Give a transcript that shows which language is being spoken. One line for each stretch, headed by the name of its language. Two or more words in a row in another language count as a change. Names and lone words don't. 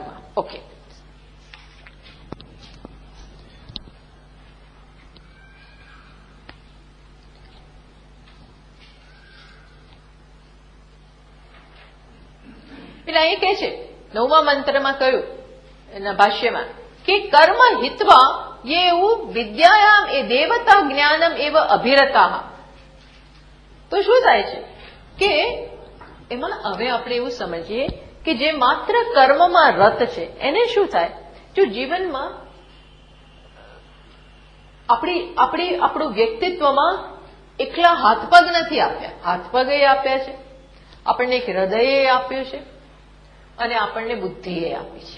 Gujarati: ઓકે. એટલે અહીં કે છે 9મા મંત્રમાં કહ્યું એના ભાષ્યમાં કે
Sanskrit: કર્મ હિત્વા ये विद्यायाम ए देवता ज्ञानम एव अभिरता.
Gujarati: તો શું થાય છે કે એમાં હવે આપણે એવું સમજીએ કે જે માત્ર કર્મમાં રત છે એને શું થાય, જો જીવનમાં આપણું વ્યક્તિત્વમાં એકલા હાથ પગ નથી આપ્યા, હાથ પગ આપ્યા છે, આપણને એક હૃદય આપ્યું છે અને આપણને બુદ્ધિએ આપી છે.